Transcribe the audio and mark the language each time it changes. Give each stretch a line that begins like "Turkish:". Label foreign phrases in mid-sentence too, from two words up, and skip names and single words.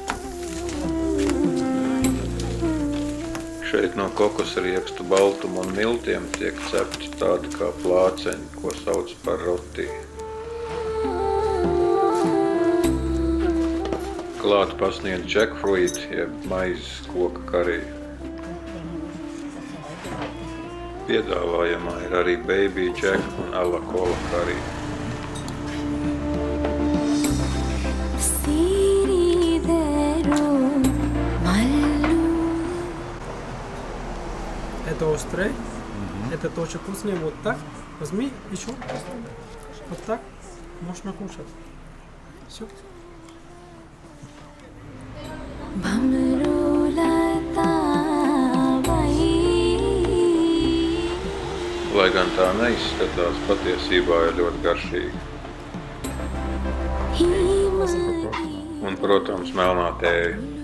Latvian: Šeit no kokosriekstu baltumu un miltiem tiek cepti tādi kā plāceņi, ko sauc par roti. Klāt pasniedz jackfruit, jeb maizes koka kariju. Piedāvājumā ir arī
English: baby jack
Latvian: un ala kola karija.
Russian: Это острый, это тоже вкусный. Вот так возьми еще, вот так можно кушать. Все.
Latvian: Lai gan tā neizskatās, patiesībā ir ļoti garšīga. Un, protams, melnā tēja.